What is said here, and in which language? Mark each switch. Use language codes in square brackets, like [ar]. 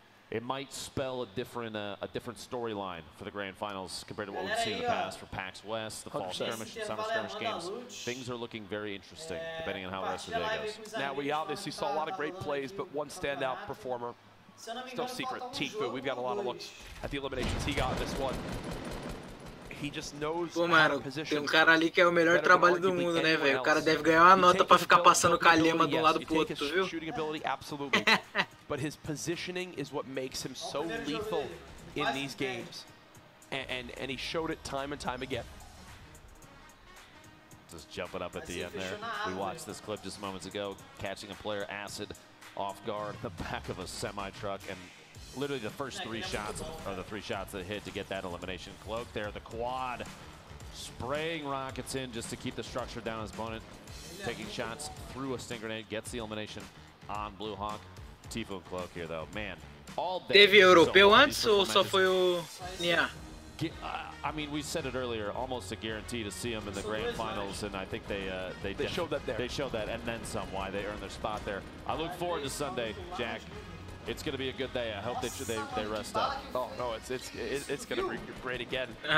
[en] It might spell a different storyline for the grand finals compared to what we've seen in the past for PAX West, the fall skirmish, and summer skirmish games. Things are looking very interesting depending on how the rest of the day goes. Now, we obviously saw a lot of great plays, but one standout performer, still secret, Tfue. We've got a lot of looks at the eliminations he got in this one. He just knows [pt] mano, tem cara ali que é o melhor trabalho do mundo, né, velho? O cara deve ganhar uma nota pra ficar passando calema de lado pro outro, tu viu? [en] Shooting ability, absolutely. But his positioning is what makes him so lethal in these games. And he showed it time and time again. Just jumping up at the end there. We watched this clip just moments ago, catching a player Acid off guard in the back of a semi-truck, and literally the first 3 shots are the 3 shots that hit to get that elimination. Cloack there, the quad, spraying rockets in just to keep the structure down his opponent, taking shots through a sting grenade, gets the elimination on Blue Hawk. Tfue and Cloack here, though, man, all day. [pt] Teve europeu antes ou só foi o NA? [en] I mean, we said it earlier, almost a guarantee to see them in the grand finals, and I think they showed that there. They showed that, and then some. Why they earned their spot there. I look forward to Sunday, Jack. It's going to be a good day. I hope they rest up. Oh no, it's going to be great again.